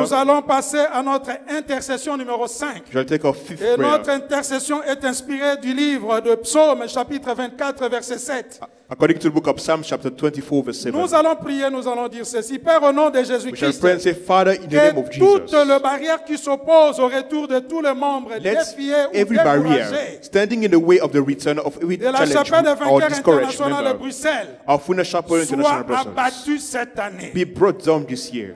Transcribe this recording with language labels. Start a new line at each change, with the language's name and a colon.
French: Nous allons passer à notre intercession numéro 5.
English: we shall take our fifth
French: Et
English: prayer.
French: notre intercession est inspirée du livre de Psaume, chapitre 24, verset 7.
English: According to the book of Psalms, chapter 24, verse 7.
French: Nous allons prier, nous allons dire ceci. Père, au nom de
English: We shall
French: Jésus-Christ,
English: pray and say, Father, in the name of
French: que toute
English: Jesus,
French: la barrière qui s'oppose au retour de tous les membres
English: let
French: défiés ou
English: every barrier
French: découragés
English: standing in the way of the return of every
French: de la chapelle de
English: challenge or
French: vainqueurs
English: discouraged
French: internationale de
English: member
French: Bruxelles
English: of Funnel Chapel
French: soit
English: International Brussels
French: abattu cette année.
English: be brought down this year.